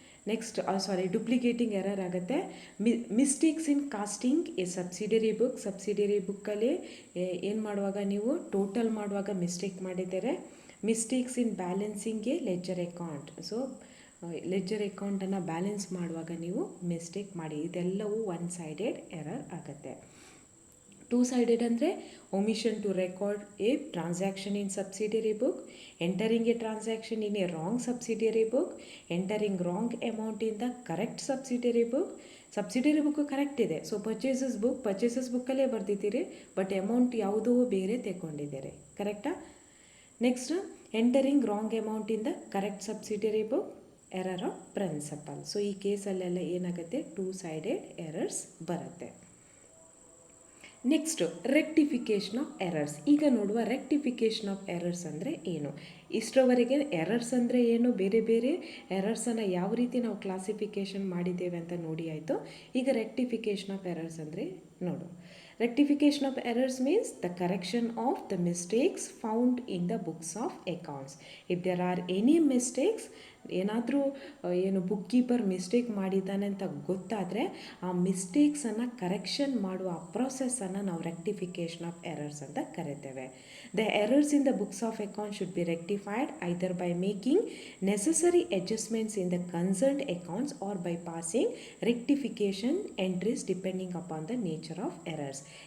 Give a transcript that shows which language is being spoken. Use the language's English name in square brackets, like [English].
[English] Next duplicating error ಆಗುತ್ತೆ. Mistakes in casting a subsidiary book. [Kannada] Subsidiary ಬುಕ್ಕಲ್ಲಿ ಏನು ಮಾಡುವಾಗ ನೀವು ಟೋಟಲ್ ಮಾಡುವಾಗ ಮಿಸ್ಟೇಕ್ ಮಾಡಿದ್ದಾರೆ. [English] Mistakes in balancing a ledger account. [Kannada] So leisure ಅಕೌಂಟನ್ನು ಬ್ಯಾಲೆನ್ಸ್ ಮಾಡುವಾಗ ನೀವು ಮಿಸ್ಟೇಕ್ ಮಾಡಿ, ಇದೆಲ್ಲವೂ ಒನ್ ಸೈಡೆಡ್ ಎರರ್ ಆಗುತ್ತೆ. [English] Two sided ಅಂದರೆ omission to record a transaction in subsidiary book, entering a transaction in a wrong subsidiary book, entering wrong amount in the correct subsidiary book. [Kannada] Subsidiary book correct ಇದೆ, so purchases ಬುಕ್ಕಲ್ಲೇ ಬರ್ದಿದ್ದೀರಿ, but amount ಯಾವುದೋ ಬೇರೆ ತೆಗೊಂಡಿದ್ದೀರಿ, ಕರೆಕ್ಟಾ? [English] Next entering wrong amount in the correct subsidiary book, error of principle. [Kannada] So ಈ ಕೇಸಲ್ಲೆಲ್ಲ ಏನಾಗುತ್ತೆ, two sided errors ಬರುತ್ತೆ. [English] Next rectification of errors. [Kannada] ಈಗ ನೋಡುವ rectification of errors ಅಂದರೆ ಏನು. ಇಷ್ಟರವರೆಗೆ ಎರರ್ಸ್ ಅಂದರೆ ಏನು, ಬೇರೆ ಬೇರೆ ಎರರ್ಸನ್ನು ಯಾವ ರೀತಿ ನಾವು ಕ್ಲಾಸಿಫಿಕೇಷನ್ ಮಾಡಿದ್ದೇವೆ ಅಂತ ನೋಡಿ ಆಯಿತು. ಈಗ ರೆಕ್ಟಿಫಿಕೇಷನ್ ಆಫ್ ಎರರ್ಸ್ ಅಂದರೆ ನೋಡು. [English] Rectification of errors means the correction of the mistakes found in the books of accounts. If there are any mistakes, [Kannada] ಏನಾದರೂ ಏನು ಬುಕ್ ಕೀಪರ್ ಮಿಸ್ಟೇಕ್ ಮಾಡಿದ್ದಾನೆ ಅಂತ ಗೊತ್ತಾದರೆ ಆ ಮಿಸ್ಟೇಕ್ಸನ್ನು ಕರೆಕ್ಷನ್ ಮಾಡುವ ಆ ಪ್ರೊಸೆಸ್ಸನ್ನು ನಾವು ರೆಕ್ಟಿಫಿಕೇಷನ್ ಆಫ್ ಎರರ್ಸ್ ಅಂತ ಕರಿತೇವೆ. [English] The errors in the books of account should be rectified either by making necessary adjustments in the concerned accounts or by passing rectification entries depending upon the nature of errors.